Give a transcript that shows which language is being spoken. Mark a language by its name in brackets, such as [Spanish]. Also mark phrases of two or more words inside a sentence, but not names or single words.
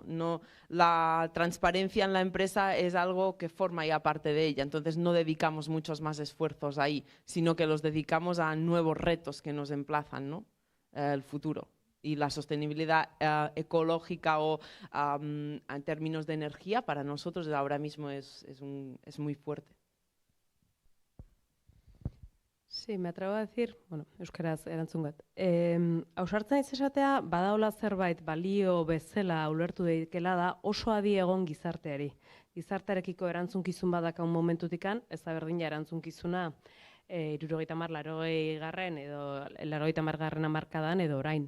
[Spanish] La transparencia en la empresa es algo que forma ya parte de ella, entonces no dedicamos muchos más esfuerzos ahí, sino que los dedicamos a nuevos retos que nos emplazan, ¿no? El futuro. Y la sostenibilidad ecológica o en términos de energía para nosotros ahora mismo es muy fuerte. Sí, me atrevo a decir, [Basque] euskaraz erantzun bat. Ausartzen naiz esatea, badaola zerbait balio bezala ulertu daitekela da oso adi egon gizarteari. Gizartearekiko erantzunkizun badakaun momentutikan, ez da berdina erantzunkizuna 70, 80 garren edo 80 garren hamarkadan edo orain.